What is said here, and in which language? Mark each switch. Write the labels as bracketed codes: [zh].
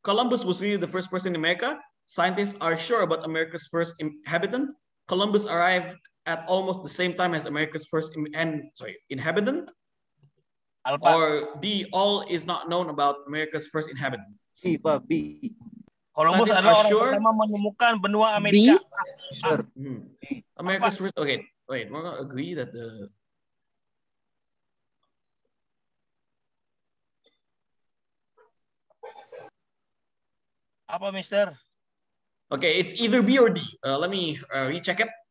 [en] Columbus was really the first person in America. Scientists are sure about America's first inhabitant. Columbus arrived at almost the same time as America's first inhabitant. Alpha. Or D, all is not known about America's first inhabitant. B, Pak, B. [id] Columbus adalah orang pertama menemukan benua Amerika. [en] America's first. Okay, wait. We're gonna agree that the. [id] Apa, Mister? [en] Okay, it's either B or D. Let me recheck it.